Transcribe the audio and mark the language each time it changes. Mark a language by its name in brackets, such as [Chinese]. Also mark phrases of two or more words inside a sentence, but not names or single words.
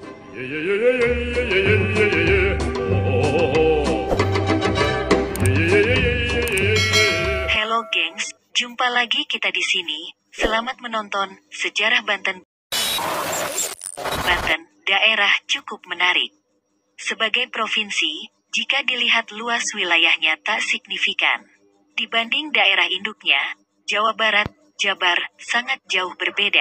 [Indonesian] Yeah, yeah, yeah, yeah, yeah, yeah, yeah, yeah, yeah, yeah. Oh, oh, oh, oh. Yeah, yeah, yeah, yeah, yeah, yeah, yeah. Halo gengs, jumpa lagi kita di sini. Selamat menonton Sejarah Banten. Banten, daerah cukup menarik. Sebagai provinsi, jika dilihat luas wilayahnya tak signifikan. Dibanding daerah induknya, Jawa Barat, Jabar, sangat jauh berbeda.